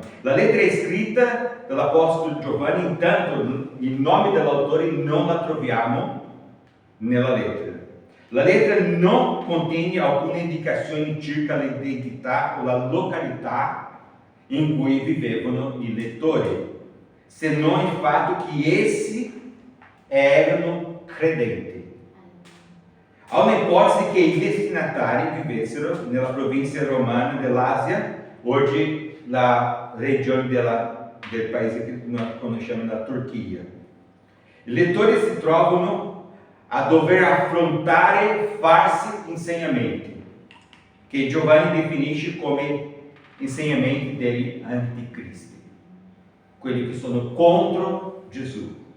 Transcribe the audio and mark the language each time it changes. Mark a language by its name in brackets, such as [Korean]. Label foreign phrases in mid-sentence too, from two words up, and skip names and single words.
[Italian] La lettera è scritta dall'Apostolo Giovanni, intanto il nome dell'autore non la troviamo nella lettera. La lettera non contiene alcune indicazioni circa l'identità o la località in cui vivevano i lettori, se non il fatto che essi erano credenti. [Portuguese] Há uma ipótese que [Italian] i destinatari vivessero nella provincia romana dell'Asia, oggi la regione del paese che noi conosciamo, la Turchia. I lettori si trovano a dover affrontare falsi insegnamenti, che Giovanni definisce come insegnamenti degli anticristi, quelli che sono contro Gesù.